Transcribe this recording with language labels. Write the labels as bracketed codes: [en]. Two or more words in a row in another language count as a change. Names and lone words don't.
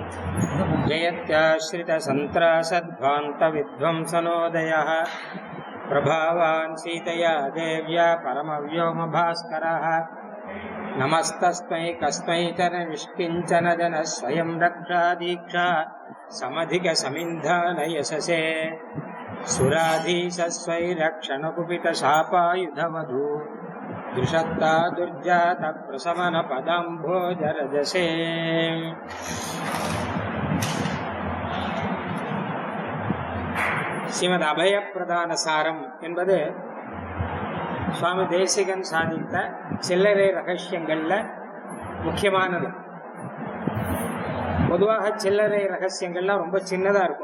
[sa] जयत्याश्रितसन्त्रासध्वान्तविध्वंसनोदयः प्रभावान् सीतया देव्या परमव्योमभास्करः नमस्तस्मै कस्मैचन निष्किञ्चन जनः स्वयं रक्षा दीक्षा समधिकसमिन्धानयशसे सुराधीशस्वैरक्षणकुपितशापायुधवधू दुषत्ता दुर्जातप्रशमनपदाम्भोजरजसे [ta] ஸ்ரீமத் அபயப்பிரதான சாரம் என்பது சுவாமி தேசிகன் சாதித்த சில்லறை ரகசியங்கள்ல முக்கியமானது. பொதுவாக சில்லறை ரகசியங்கள்லாம் ரொம்ப சின்னதா இருக்கும்.